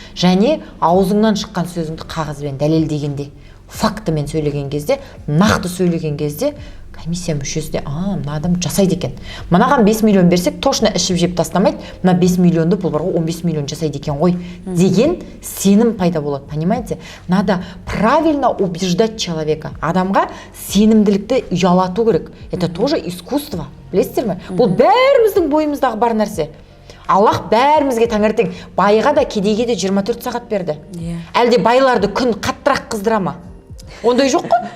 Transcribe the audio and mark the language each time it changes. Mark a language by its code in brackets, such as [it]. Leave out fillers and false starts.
[kk] Және аузыңнан шыққан сөзіңді қағазбен дәлелдегенде, фактымен сөйлеген кезде, нақты сөйлеген кезде, комиссия мүшесі де, мына адам жасайды екен. Мынаған 5 миллион берсек, точно ішіп жеп тастамайды, мына 5 миллионды бұл барға 15 миллион жасайды екен ғой деген сенім пайда болады, [ru] понимаете? Надо правильно убеждать человека. [kk] Адамға сенімділікті ұялату керек. [ru] Это тоже искусство. [kk] Білесіздер ме? Бұл бәріміздің бойымыздағы бар нәрсе. Аллах бәрімізге таңертең байға да кедейге де 24 сағат берді. Әлде байларды күн қаттырақ қыздыра ма? Ондай жоқ қой.